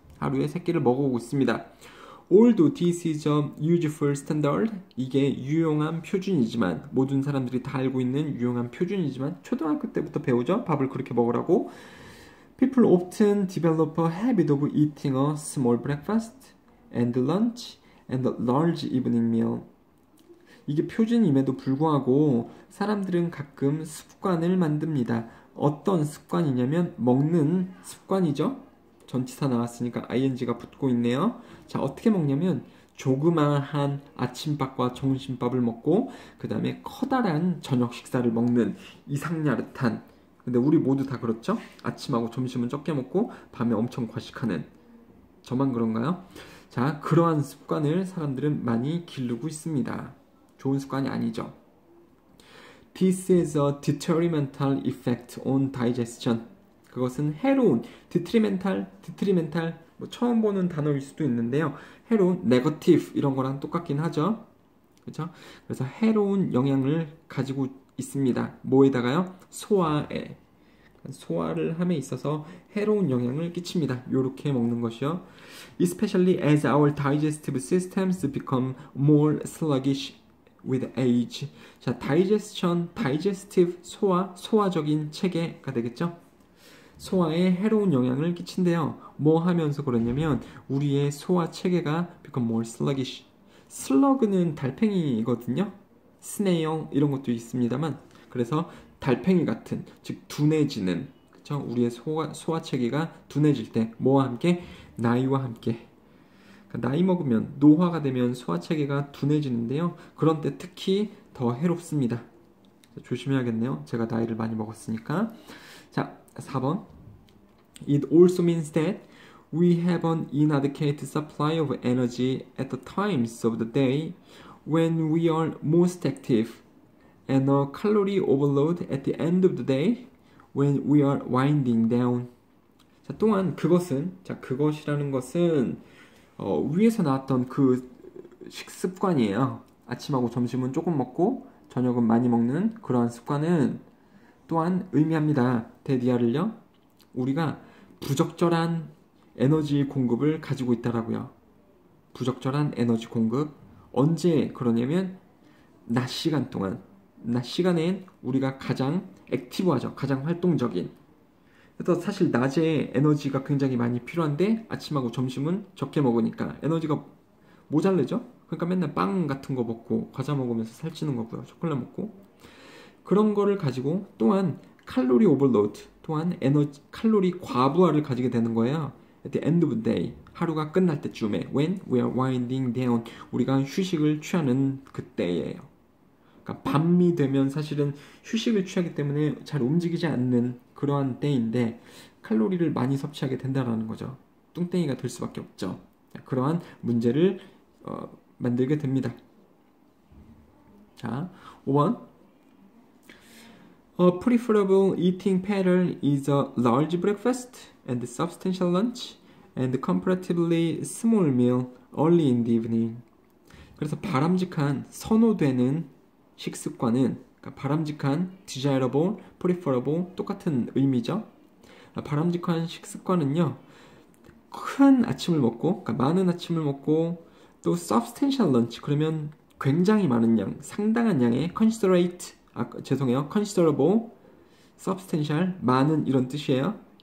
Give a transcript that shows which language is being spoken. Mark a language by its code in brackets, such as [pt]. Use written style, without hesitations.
[ko] 하루에 3끼를 먹어오고 있습니다. [en] Although this is a useful standard, [ko] 이게 유용한 표준이지만, 모든 사람들이 다 알고 있는 유용한 표준이지만 초등학교 때부터 배우죠? 밥을 그렇게 먹으라고. [en] People often develop a habit of eating a small breakfast and lunch and a large evening meal. [ko] 이게 표준임에도 불구하고 사람들은 가끔 습관을 만듭니다. 어떤 습관이냐면 먹는 습관이죠. 전치사 나왔으니까 ing가 붙고 있네요. 자, 어떻게 먹냐면 조그마한 아침밥과 점심밥을 먹고 그 다음에 커다란 저녁 식사를 먹는 이상야릇한, 근데 우리 모두 다 그렇죠? 아침하고 점심은 적게 먹고 밤에 엄청 과식하는, 저만 그런가요? 자, 그러한 습관을 사람들은 많이 기르고 있습니다. 좋은 습관이 아니죠. [en] This is a detrimental effect on digestion. [ko] 그것은 해로운, detrimental 뭐 처음 보는 단어일 수도 있는데요. 해로운, negative 이런 거랑 똑같긴 하죠. 그렇죠? 그래서 해로운 영향을 가지고 있습니다. 뭐에다가요? 소화에. 소화를 함에 있어서 해로운 영향을 끼칩니다. 요렇게 먹는 것이요. [en] Especially as our digestive systems become more sluggish with age. [ko] 자, digestive, 소화적인 체계가 되겠죠? 소화에 해로운 영향을 끼친대요. 뭐 하면서 그러냐면 우리의 소화 체계가 [en] become more sluggish. [ko] 슬러그는 달팽이거든요. snail 이런 것도 있습니다만, 그래서 달팽이 같은, 즉 둔해지는, 그쵸? 우리의 소화 체계가 둔해질 때 뭐와 함께? 나이와 함께. 그러니까 나이 먹으면, 노화가 되면 소화체계가 둔해지는데요. 그런 때 특히 더 해롭습니다. 조심해야겠네요. 제가 나이를 많이 먹었으니까. 자, 4번. [en] It also means that we have an inadequate supply of energy at the times of the day when we are most active, and a calorie overload at the end of the day when we are winding down. [ko] 자, 또한 그것이라는 것은 위에서 나왔던 그 식습관이에요. 아침하고 점심은 조금 먹고 저녁은 많이 먹는 그러한 습관은 또한 의미합니다. 대디아를요. 우리가 부적절한 에너지 공급을 가지고 있다라고요. 부적절한 에너지 공급. 언제 그러냐면 낮 시간엔 우리가 가장 액티브하죠. 가장 활동적인. 그래서 사실 낮에 에너지가 굉장히 많이 필요한데 아침하고 점심은 적게 먹으니까 에너지가 모자르죠? 그러니까 맨날 빵 같은 거 먹고 과자 먹으면서 살찌는 거고요. 초콜릿 먹고. 그런 거를 가지고 또한 칼로리 오버로드, 또한 에너지 칼로리 과부하를 가지게 되는 거예요. [en] At the end of the day, [ko] 하루가 끝날 때쯤에 [en] when we are winding down, [ko] 우리가 휴식을 취하는 그때예요. 그러니까 밤이 되면 사실은 휴식을 취하기 때문에 잘 움직이지 않는 그러한 때인데 칼로리를 많이 섭취하게 된다는 거죠. 뚱땡이가 될 수밖에 없죠. 그러한 문제를 만들게 됩니다. 자, 5번. [en] A preferable eating pattern is a large breakfast and substantial lunch and comparatively small meal early in the evening. [ko] 그래서 바람직한 선호되는 식습관은 그러니까 바람직한 desirable, preferable 똑같은 의미죠. 바람직한 식습관은요. 큰 아침을 먹고 그러니까 많은 아침을 먹고 또 [en] substantial lunch [ko] 그러면 굉장히 많은 양, 상당한 양의 considerable, substantial, 많은 이런 뜻이에요.